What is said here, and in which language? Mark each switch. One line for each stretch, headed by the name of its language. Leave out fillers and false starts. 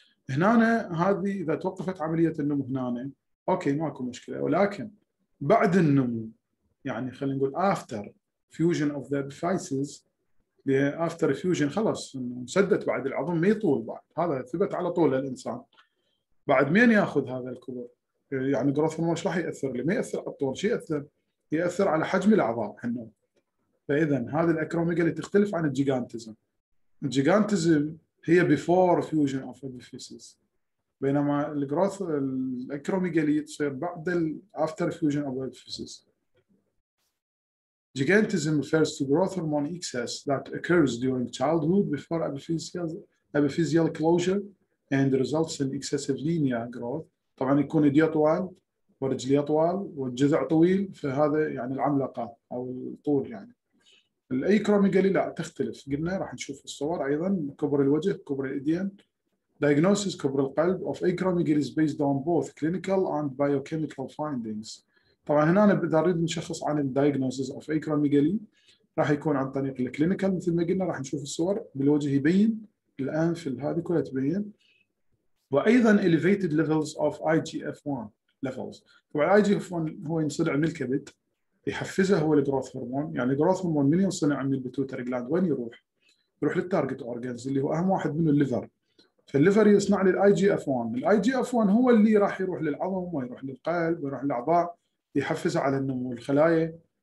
Arabic: هنا هذه إذا توقفت عملية النمو هنا أوكي ماكو مشكلة، ولكن بعد النمو يعني خلينا نقول
English: after fusion of the epiphyses، after fusion
Arabic: خلاص سدت بعد العظم ما يطول بعد، هذا ثبت على طول الإنسان. بعد مين ياخذ هذا الكبر؟ يعني جروث هرمون ايش راح ياثر له؟ ما ياثر على الطول، شو ياثر؟ ياثر على حجم الاعضاء حنو. فاذا هذه الاكروميجالي تختلف عن الجيجانتزم. الجيجانتزم هي
English: before fusion of epiphyses،
Arabic: بينما الجروث الاكروميجالي تصير بعد
English: after fusion of epiphyses. Gigantism refers to growth hormone excess that occurs during childhood before epiphyseal closure and results in excessive linear growth
Arabic: طبعا يكون يدي طوال ورجلي طوال والجذع طويل، فهذا يعني العملاقه او الطول يعني. الايكروميجالي لا تختلف، قلنا راح نشوف الصور ايضا، كبر الوجه، كبر الايدين.
English: Diagnosis
Arabic: كبر القلب
English: of acromegaly is based on both clinical and biochemical findings.
Arabic: طبعا هنا إذا نريد نشخص عن الدايجنوسيس اوف acromegaly راح يكون عن طريق الكلينيكال مثل ما قلنا، راح نشوف الصور بالوجه يبين، الانف هذه كلها تبين. وايضا
English: elevated levels of IGF-1 levels.
Arabic: طبعا IGF-1 هو ينصنع من الكبد، يحفزه هو الجروث هرمون، يعني الجروث هرمون من ينصنع من البيتوتري جلاند وين يروح؟ يروح للتارجت اورجانز اللي هو اهم واحد منه الليفر. فالليفر يصنع لي الاي جي اف 1، الاي جي اف 1 هو اللي راح يروح للعظم ويروح للقلب ويروح للاعضاء، يحفزها على النمو الخلايا.